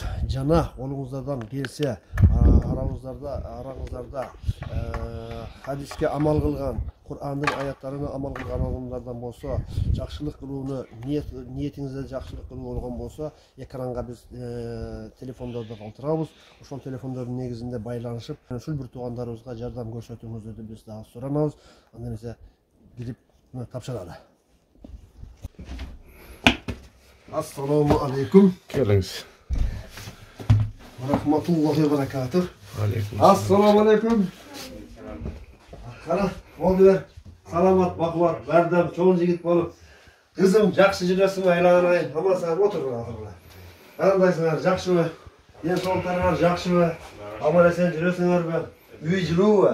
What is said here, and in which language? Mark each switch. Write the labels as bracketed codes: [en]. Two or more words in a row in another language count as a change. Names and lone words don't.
[ky] Жана колуңуздардан келсе араңыздарда хадиске амал кылган, Кур'андын аяттарына амал кылган адамдардан болсо, жакшылык кылууну ниетиңизде жакшылык кылуу болгон болсо, экранга биз телефондорду калтырабыз. Ошол телефондордун негизинде байланышып, ушул бир туугандарыбызга жардам көрсөтүңүздөр деп биз дагы суранабыз. Анда эмесе кирип тапшыралы. [ar] السلام عليكم. [ky] Келиңиз. [ar] رحمة الله وبركاته. [ky] Алейкум. [ar] السلام عليكم. [ky] Кара, болдулар. Саламат, бакубат, бардам, чоң жигит болуп. Кызым, жакшы жүрөсүңбү, айланайын. Амансыңар, отуруңар. Кандайсыңар, жакшыбы? Ден соолуктарыңар жакшыбы? Аман эсен жүрөсүңөрбү? Үй жылуубу?